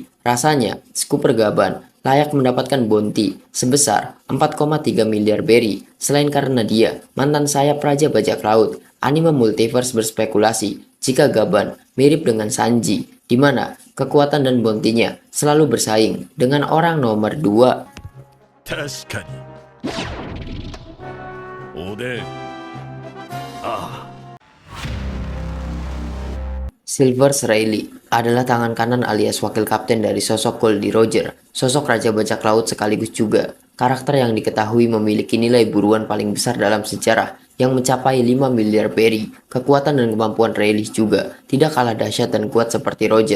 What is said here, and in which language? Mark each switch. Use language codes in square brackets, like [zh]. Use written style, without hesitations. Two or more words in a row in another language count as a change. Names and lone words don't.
[id] Rasanya, Scooper Gaban layak mendapatkan bounty sebesar 4,3 miliar berry. Selain karena dia mantan sayap Raja Bajak Laut, anime multiverse berspekulasi jika Gaban mirip dengan Sanji, di mana kekuatan dan bounty-nya selalu bersaing dengan orang nomor 2. [ja] 確かにおでんああ [id] Silvers Rayleigh adalah tangan kanan alias wakil kapten dari sosok Goldie Roger, sosok Raja Bajak Laut sekaligus juga karakter yang diketahui memiliki nilai buruan paling besar dalam sejarah yang mencapai 5 miliar berry. Kekuatan dan kemampuan Rayleigh juga tidak kalah dahsyat dan kuat seperti Roger.